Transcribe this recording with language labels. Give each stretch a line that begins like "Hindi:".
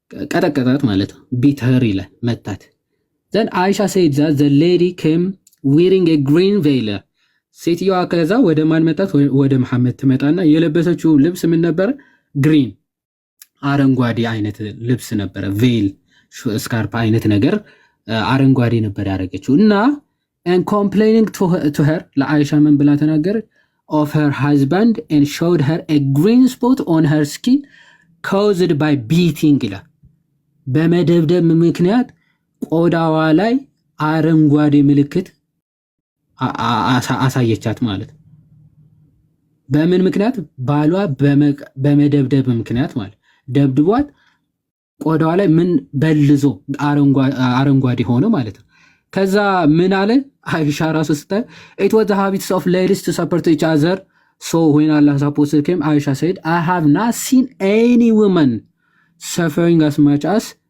Amharic: ቀጠቀጣት ማለት ነው። ቢተር ይላል መታት።
English: then Aisha said that the lady came wearing a green veil
Amharic: ሴትዮዋ ከዛ ወደ ማን መጣት? ወደ መሐመድ ትመጣና የለበሰችው ልብስ ምን ነበር? ግሪን አረንጓዴ አይነት ልብስ ነበረ። ቬል ስካርፕ አይነት ነገር አረንጓዴ ነበር ያደረገችው እና
English: and complaining to her
Amharic: ለአይሻ ምን ብላ ተናገረች?
English: of her husband and showed her a green spot on her skin caused by beating
Amharic: ይላል። በመደብደብ ምክንያት ቆዳዋ ላይ አረንጓዴ ምልክት አሳየቻት ማለት። በምን ምክንያት? ባሏ በመደብደብ ምክንያት ማለት ደብድቧት ቆዳዋ ላይ ምን በልዞ አረንጓዴ ሆነ ማለት ነው። ከዛ ምን አለ አይሻ ራሱ ስታይ
English: it was the habits of ladies to support each other so when Allah's apostle came Aisha said I have not seen any woman suffering as much as